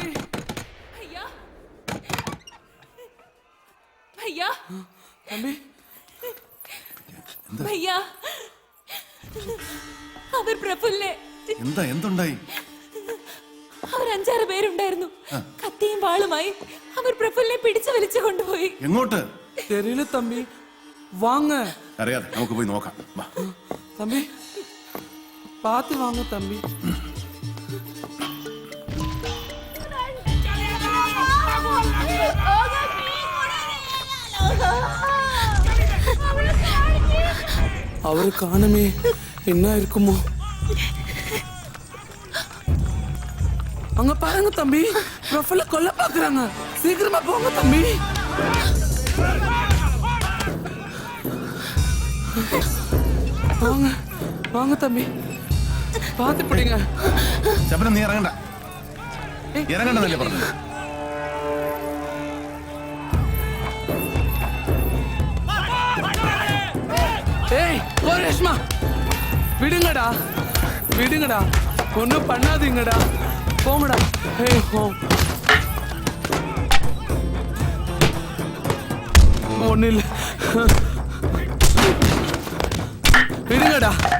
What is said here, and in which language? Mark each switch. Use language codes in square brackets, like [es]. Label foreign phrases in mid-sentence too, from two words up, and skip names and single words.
[ta] ஐயா ஐயா தம்பி [ml] ഭയ്യ അവർ പ്രഫുല്ലെ എന്തുണ്ടായി? അവർ 5-6 പേരുണ്ടായിരുന്നു. കത്തിയും വാളുമായി അവർ പ്രഫുല്ലെ പിടിച്ചു വലിച്ചു കൊണ്ടുപോയി. എങ്ങോട്ട്? [ta] தெரியில்ல தம்பி, வாங்க. [ml] അറിയാതെ നമുക്ക് പോയി നോക്കാം. [ta] தம்பி பாத்து வாங்க தம்பி. அவரு காணுமே, என்ன இருக்குமோ? அங்க பாருங்க தம்பி, ப்ரொஃபைல கொல்ல பாக்குறாங்க. சீக்கிரமா போங்க தம்பி. வாங்க வாங்க தம்பி, பாத்து பிடிங்க. [ml] ശബനം നീ ഇറങ്ങണ്ട, ഇറങ്ങണ്ടെന്നല്ലേ പറഞ്ഞു. [ta] ஏய் ஓ ரேஷ்மா, விடுங்கடா விடுங்கடா, ஒன்றும் பண்ணாதீங்கடா, போங்கடா. ஏய் ஓ ஒன்றும் இல்லை, விடுங்கடா.